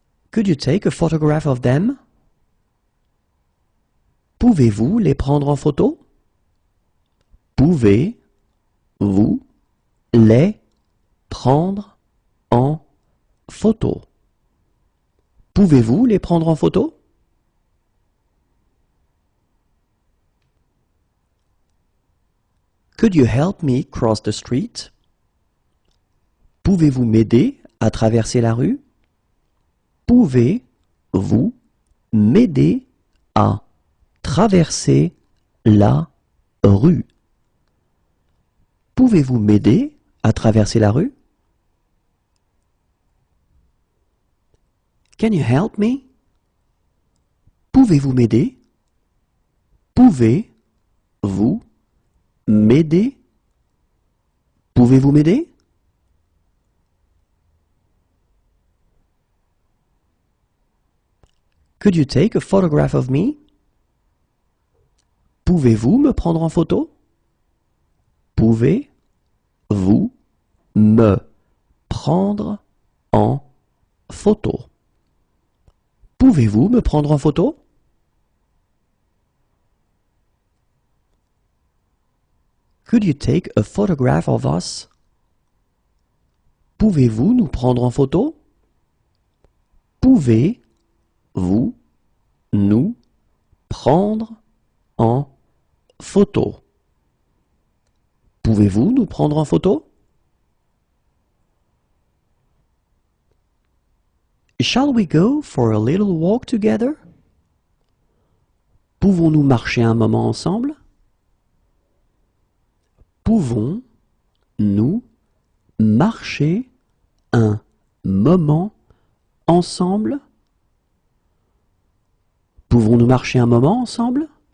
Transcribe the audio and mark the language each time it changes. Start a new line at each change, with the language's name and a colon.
English: Could you take a photograph of them?
French: Pouvez-vous les prendre en photo? Pouvez-vous les prendre en photo? Pouvez-vous les prendre en photo?
English: Could you help me cross the street?
French: Pouvez-vous m'aider à traverser la rue? Pouvez-vous m'aider à traverser la rue? Pouvez-vous m'aider à traverser la rue?
English: Can you help me?
French: Pouvez-vous m'aider? Pouvez-vous m'aider? Pouvez-vous m'aider?
English: Could you take a photograph of me?
French: Pouvez-vous me prendre en photo? Pouvez-vous me prendre en photo? Pouvez-vous me prendre en photo?
English: Could you take a photograph of us?
French: Pouvez-vous nous prendre en photo? Pouvez-vous nous prendre en photo? Pouvez-vous nous prendre en photo?
English: Shall we go for a little walk together?
French: Pouvons-nous marcher un moment ensemble? Pouvons-nous marcher un moment ensemble? Pouvons-nous marcher un moment ensemble?